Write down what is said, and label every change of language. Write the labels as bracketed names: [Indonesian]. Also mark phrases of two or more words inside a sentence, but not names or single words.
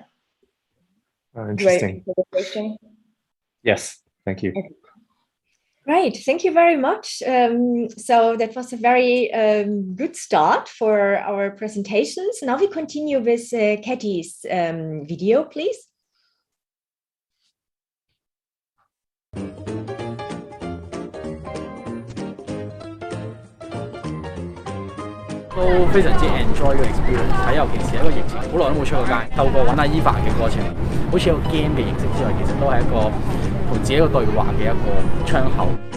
[English] Interesting. Do I answer the question? Yes, thank you. Okay. Great, thank you very much. So that was a very good start for our presentations. Now we continue with Kathy's video, please. [Cantonese] 都非常之 enjoy 嘅 experience，喺尤其是一個疫情，好耐都冇出過街，透過揾阿 Eva 嘅過程，好似有個 game 嘅形式之外，其實都係一個同自己一個對話嘅一個窗口。